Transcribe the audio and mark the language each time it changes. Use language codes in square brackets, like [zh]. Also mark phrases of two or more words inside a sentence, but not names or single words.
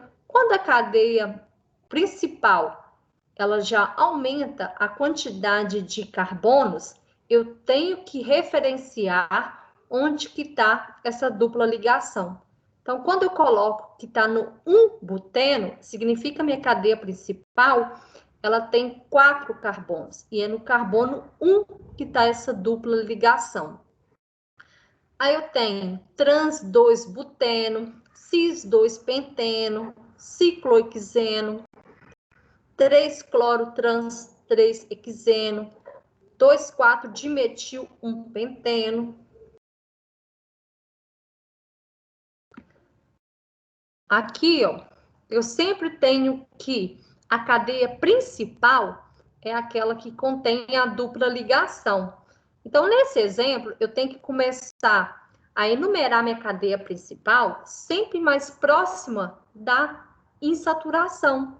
[pt] Quando a cadeia principal ela já aumenta a quantidade de carbonos, eu tenho que referenciar onde que está essa dupla ligação. Então, quando eu coloco que está no 1-buteno, significa minha cadeia principal, ela tem 4 carbonos, e é no carbono 1 que está essa dupla ligação. Aí eu tenho trans-2-buteno, cis-2-penteno, ciclohexeno, 3-cloro-trans-3-hexeno, 2,4-dimetil-1-penteno. Aqui, ó, eu sempre tenho que a cadeia principal é aquela que contém a dupla ligação. Então, nesse exemplo, eu tenho que começar a enumerar minha cadeia principal sempre mais próxima da insaturação.